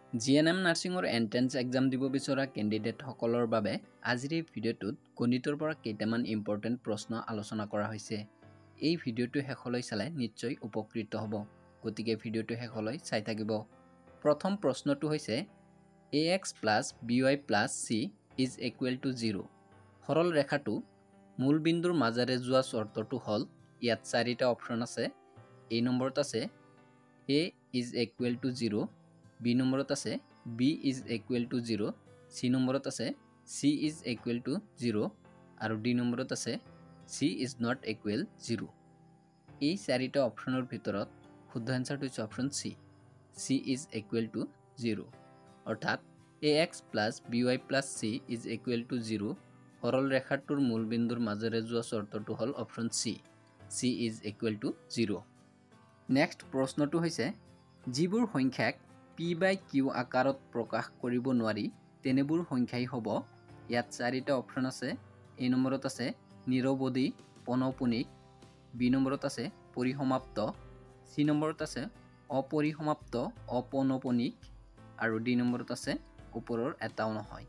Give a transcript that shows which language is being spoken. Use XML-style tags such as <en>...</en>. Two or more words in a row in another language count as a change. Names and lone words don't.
<as>জিএনএম নাৰ্ছিঙৰ</as> <en>entrance exam</en> <as>দিব বিচৰা কেণ্ডিডেটসকলৰ বাবে আজিৰ এই ভিডিঅ'টোত গণিতৰ পৰা কেইটামান ইম্পৰ্টেণ্ট প্ৰশ্ন আলোচনা কৰা হৈছে। এই ভিডিঅ'টো শেষলৈ চালে নিশ্চয় উপকৃত হ'ব। গতিকে ভিডিঅ'টো শেষলৈ চাই থাকিব। প্ৰথম প্ৰশ্নটো হৈছে</as> <en>ax + by + c is equal to 0।</en> <as>সৰল ৰেখাটো মূল বিন্দুৰ মাজেৰে যোৱা চৰ্তটো হ'ল ইয়াত চাৰিটা অপচন আছে। এই নম্বৰত আছে</as> <en>a is equal to 0,</en> <as>b নম্বৰত আছে</as> <en>b is equal to 0,</en> <as>c নম্বৰত আছে</as> <en>c is equal to 0</en> <as>আৰু d নম্বৰত আছে</as> <en>c is not equal 0।</en> <as>এই চাৰিটা অপচনৰ ভিতৰত শুদ্ধ আনসাৰটো হৈছে অপচন c,</as> <en>c is equal to 0।</en> <as>অৰ্থাৎ</as> <en>ax + by + c is equal to 0</en> <as>সৰল ৰেখাটোৰ মূল বিন্দুৰ মাজেৰে যোৱা চৰ্তটো হ'ল অপচন c,</as> <en>c is equal to 0।</en> <as>নেক্সট প্ৰশ্নটো হৈছে যিবোৰ সংখ্যাক p/q আকাৰত প্ৰকাশ কৰিব নোৱাৰি তেনেবোৰ সংখ্যাই হ'ব। ইয়াত চাৰিটা অপচন আছে। এই নম্বৰত আছে নিৰৱধি পৌনঃপুনিক, বি নম্বৰত আছে পৰিসমাপ্ত, চি নম্বৰত আছে অপৰিসমাপ্ত অপৌনঃপুনিক আৰু ডি নম্বৰত আছে ওপৰৰ এটাও নহয়।</as>